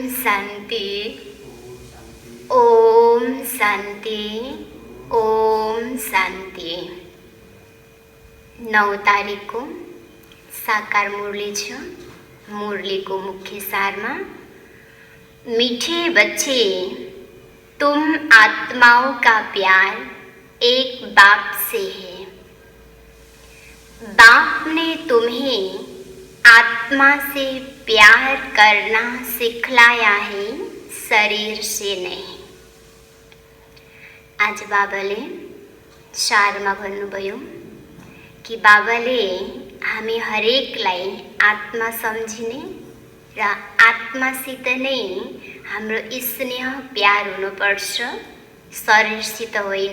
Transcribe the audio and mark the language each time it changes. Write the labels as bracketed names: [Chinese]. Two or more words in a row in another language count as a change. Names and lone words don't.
[Hindi] शान्ति। ओम शान्ति। ओम शान्ति। 9 तारीख को साकार मुरली छ। मुरली को मुख्य सार में, मीठे बच्चे, तुम आत्माओं का प्यार एक बाप से है। बाप ने तुम्हें आत्मा से प्यार करना सिखलाया है, शरीर से नहीं। [Nepali] आज बाबाले सारमा भन्नुभयो कि बाबाले हामी हरेकलाई आत्मा सम्झिने र आत्मासित नै हाम्रो स्नेह प्यार हुनुपर्छ, शरीरसित होइन।